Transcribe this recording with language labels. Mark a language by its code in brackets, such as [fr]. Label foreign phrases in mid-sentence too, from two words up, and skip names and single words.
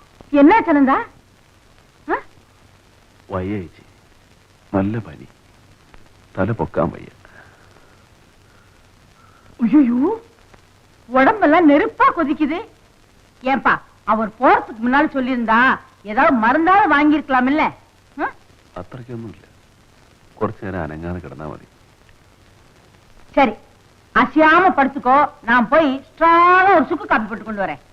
[ml] എന്നാ ചനന്താ? വയ്യ ചേച്ചി, നല്ല പനി, തല പൊക്കാൻ വയ്യ. [ta] ஐயோ, உடம்பெல்லாம் நெருப்பா கொதிக்குது. ஏன்பா, அவர் போறதுக்கு முன்னால சொல்லியிருந்தா ஏதாவது மருந்தாவது வாங்கியிருக்கலாம் இல்ல? [ml] അത്രയ്ക്കൊന്നുമില്ല, കുറച്ചു നേരം അനങ്ങാതെ കിടന്നാ മതി. [ta] சரி, அசையாம படுத்துக்கோ. நான் போய் ஸ்ட்ராங்கா ஒரு சுக்கு காப்பி போட்டு கொண்டு வரேன்.